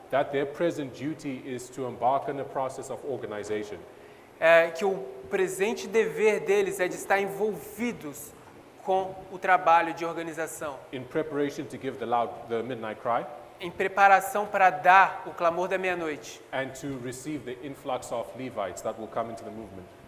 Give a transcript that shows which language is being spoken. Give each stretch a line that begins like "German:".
English: that their present duty is to embark on a process of organization,
Portuguese: que o presente dever deles é de estar envolvidos com o trabalho de organização,
English: in preparation to give the midnight cry,
Portuguese: em preparação para dar o clamor da meia-noite
English: and to receive the influx of Levites that will come into the movement.